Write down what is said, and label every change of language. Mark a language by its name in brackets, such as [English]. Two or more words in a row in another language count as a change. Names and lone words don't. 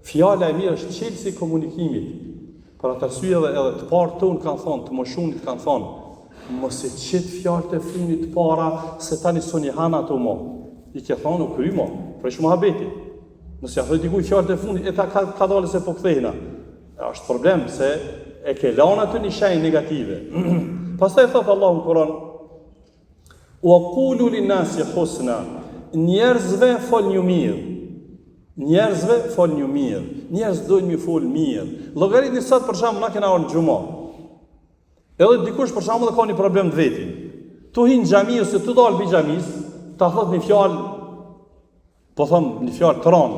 [Albanian] Fjala e mirë është çelësi i komunikimit. Për atë arsye edhe të parë tonë kanë thonë, të moshunit kanë thonë, mos e qit fjalët e fundit të para se tani soni han ato mo. I ke thonë u kry mo, për shumë habeti. Nëse ja thoj dikuj fjalët e fundit, e ta ka dalë se po kthehna. Është problem se e ke lanë aty një shenjë negative. Pastaj thot Allahu në Kur'an: [Arabic] "وقولوا للناس حسنا." [Albanian] Njerëzve folni mirë. Njerëzve folni mirë. Njerëz dojnë mi fol mirë. Llogaritni sot për shembull na kena orë në xhumë. Edhe dikush për shembull ka një problem të vetin. Tu hin xhami ose tu dal bi xhamis, ta thot një fjalë, po them një fjalë tron.